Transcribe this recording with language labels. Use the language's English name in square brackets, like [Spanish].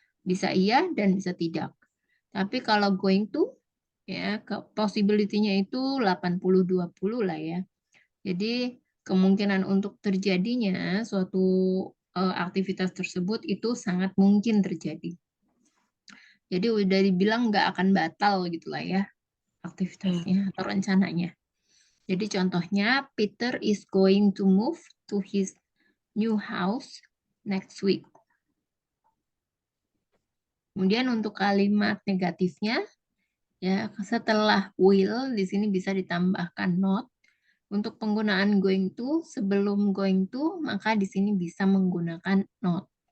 [Indonesian] Bisa iya dan bisa tidak. Tapi kalau going to, ya possibility-nya itu 80-20 lah ya. Jadi kemungkinan untuk terjadinya suatu aktivitas tersebut itu sangat mungkin terjadi. Jadi udah dibilang nggak akan batal gitulah ya aktivitasnya atau rencananya. Jadi contohnya [English] Peter is going to move to his new house next week. [Indonesian] Kemudian untuk kalimat negatifnya, ya setelah will di sini bisa ditambahkan not. Untuk penggunaan going to sebelum going to maka di sini bisa menggunakan not.